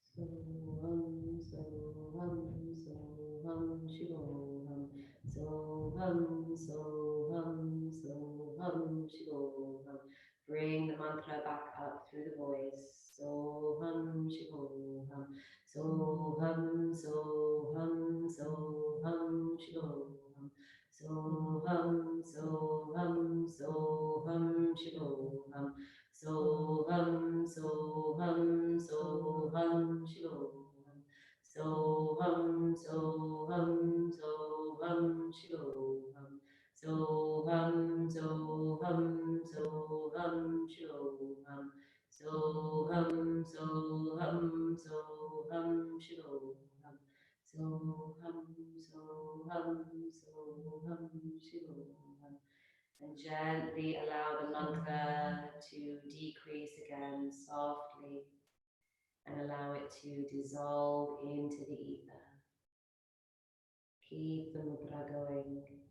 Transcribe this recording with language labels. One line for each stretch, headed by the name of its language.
Sanskrit: Soham, Soham, Soham, Shivoham. Soham, Soham, Soham, Shivoham.
English: Bring the mantra back up through the voice.
Sanskrit: Soham, Shivoham. Soham, Soham, Soham, Shivoham. Soham, Soham, Soham, Shivoham. Soham, Soham, Soham, Shivoham. Soham, Soham, Soham, Shivoham. Soham, Soham, Soham, Shivoham. Soham, Soham, Soham, Shivoham. Soham, Soham, Soham, Shivoham.
English: And gently allow the mantra to decrease again softly and allow it to dissolve into the ether. Keep the mudra going.